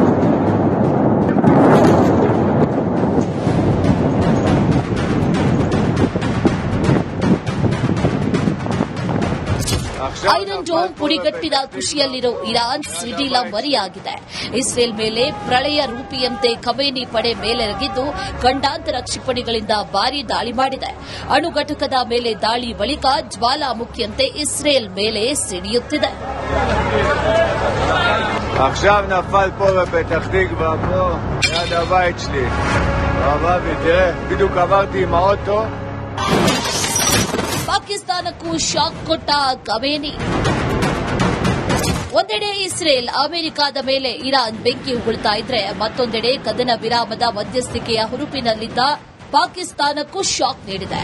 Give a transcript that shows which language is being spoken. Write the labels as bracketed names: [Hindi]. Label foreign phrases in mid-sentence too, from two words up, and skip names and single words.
[Kannada] ಐರನ್ ಡೋಮ್ ಪುಡಿಗಟ್ಟಿದ ಖುಷಿಯಲ್ಲಿರೋ ಇರಾನ್ ಸಿಡಿಲ ಮರಿಯಾಗಿದೆ. ಇಸ್ರೇಲ್ ಮೇಲೆ ಪ್ರಳಯ ರೂಪಿಯಂತೆ ಖಮೇನಿ ಪಡೆ ಮೇಲೆರಗಿದ್ದು ಖಂಡಾಂತರ ಕ್ಷಿಪಣಿಗಳಿಂದ ಭಾರೀ ದಾಳಿ ಮಾಡಿದೆ. ಅಣು ಘಟಕದ ಮೇಲೆ ದಾಳಿ ಬಳಿಕ ಜ್ವಾಲಾಮುಖಿಯಂತೆ ಇಸ್ರೇಲ್ ಮೇಲೆ ಸಿಡಿಯುತ್ತಿದೆ. [Hebrew] עכשיו נפל פה בפתח תקווה, פה, ליד הבית שלי. תראה, בדיוק עברתי עם האוטו. [Kannada] ಪಾಕಿಸ್ತಾನಕ್ಕೂ ಶಾಕ್ ಕೊಟ್ಟ ಖಮೇನಿ. ಒಂದೆಡೆ ಇಸ್ರೇಲ್ ಅಮೆರಿಕದ ಮೇಲೆ ಇರಾನ್ ಬೆಂಕಿ ಉಗುಳ್ತಾ ಇದ್ರೆ, ಮತ್ತೊಂದೆಡೆ ಕದನ ವಿರಾಮದ ಮಧ್ಯಸ್ಥಿಕೆಯ ಹುರುಪಿನಲ್ಲಿದ್ದ ಪಾಕಿಸ್ತಾನಕ್ಕೂ ಶಾಕ್ ನೀಡಿದೆ.